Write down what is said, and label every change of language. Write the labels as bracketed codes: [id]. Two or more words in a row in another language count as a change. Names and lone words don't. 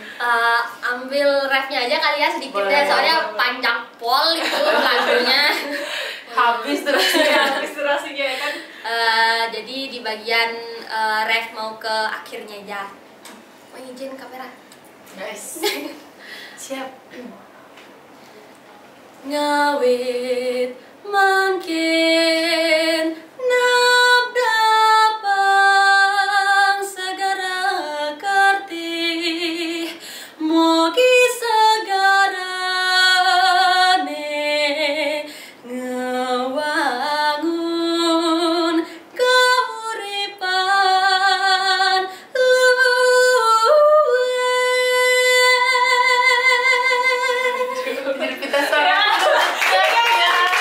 [id] Ambil refnya aja kali ya sedikit Boleh, ya, soalnya boleh. panjang pol itu lagunya. Habis terus. Ya, inspirasinya ya kan. Jadi di bagian ref mau ke akhirnya aja. Mau izin kamera. Guys. Siap. [ban] Ngawit mangkin nabdapang segara kerti mogi segarane ngewangun kauripan luwe. [id] Jadi kita sekarang